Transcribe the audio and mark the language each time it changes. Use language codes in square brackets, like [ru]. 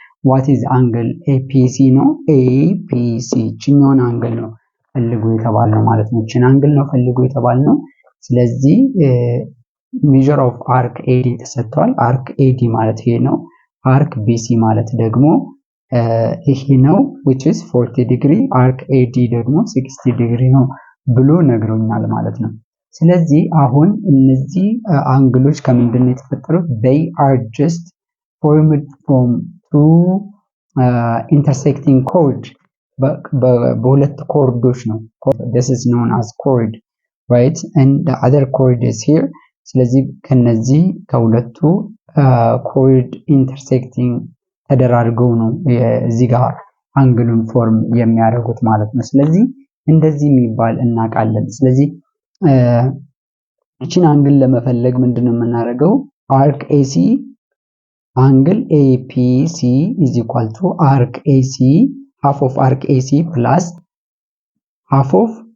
[en] what is angle APC [am] ነው። APC ችኛውን አንግል ነው ፈልጉ የተባልነው ማለት ነው። ችን አንግል ነው ፈልጉ የተባልነው። ስለዚህ [en] measure of arc AD [am] ተሰጥቷል። arc AD ማለት ይሄ ነው። arc BC ማለት ደግሞ ይሄ ነው [en] which is 40 degree [am] arc AD ደግሞ 60 degree ነው ብሎ ነግሮኛል ማለት ነው። ስለዚህ አሁን እነዚህ አንግሎች ከምንድነው የተፈጠሩት? [en] they are just formed from two intersecting chord [am] በሁለት ኮርዶች ነው። [en] this is known as chord, right? and the other chord is here. [am] ስለዚህ ከነዚህ ከሁለቱ ኮርድ ኢንተርሴክቲንግ ተደራርገው ነው እዚህ ጋር አንግሉን ፎርም የሚያደርጉት ማለት ነው። ስለዚህ እንደዚህ የሚባል እናውቃለን። ስለዚህ እቺን አንግል ለመፈለግ ምንድነው የምናደርገው? [en] አርክ ኤሲ አንግል APC is equal to arc AC half of arc AC plus half of